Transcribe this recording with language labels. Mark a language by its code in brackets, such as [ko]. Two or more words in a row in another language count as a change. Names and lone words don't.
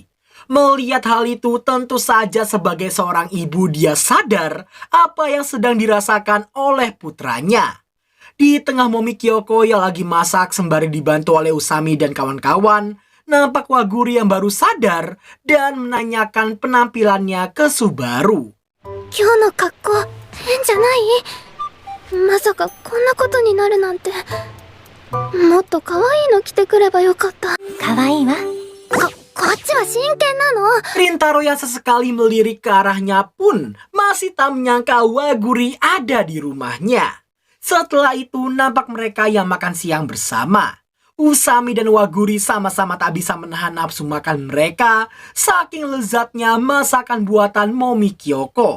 [id] Melihat hal itu tentu saja sebagai seorang ibu dia sadar apa yang sedang dirasakan oleh putranya. Di tengah Momi Kyoko yang lagi masak sembari dibantu oleh Usami dan kawan-kawan, nampak Waguri yang baru sadar dan menanyakan penampilannya ke Subaru. [ja] 今日の格好変じゃない？まさかこんなことになるなんて。もっと可愛いの着てくればよかった。可愛いわ。こっちは真剣なの。 [id] Rintaro yang sesekali melirik ke arahnya pun masih tak menyangka Waguri ada di rumahnya. Setelah itu nampak mereka yang makan siang bersama. Usami dan Waguri sama-sama tak bisa menahan nafsu makan mereka saking lezatnya masakan buatan Momi Kyoko.